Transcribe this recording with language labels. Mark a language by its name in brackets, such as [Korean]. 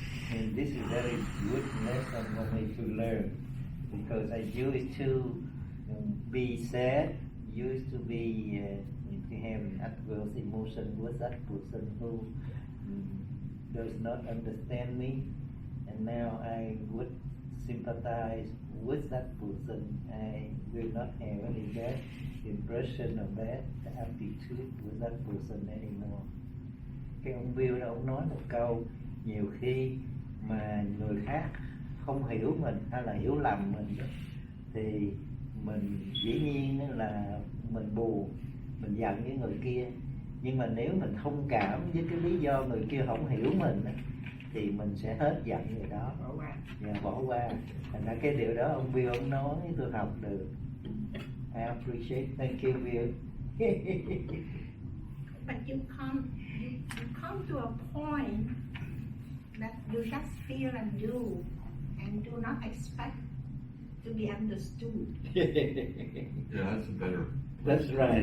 [English] And this is very good lesson for me to learn, because I used to be sad, used to be to have an adverse emotion with that person who does not understand me, and now I would sympathize with that person. I will not have any bad impression or bad attitude with that person anymore. [Vietnamese] Cái ông Bill đó, ông nói một câu: nhiều khi mà người khác không hiểu mình hay là hiểu lầm mình đó, thì mình dĩ nhiên là mình buồn, mình giận với người kia. Nhưng mà nếu mình thông cảm với cái lý do người kia không hiểu mình đó, thì mình sẽ hết giận người đó, bỏ qua. Thành ra cái điều đó ông Bill ông nói tôi học được. [English] I appreciate. Thank you, Bill. But you come to a point that you just feel and do not expect to be understood. Yeah, that's a better That's right,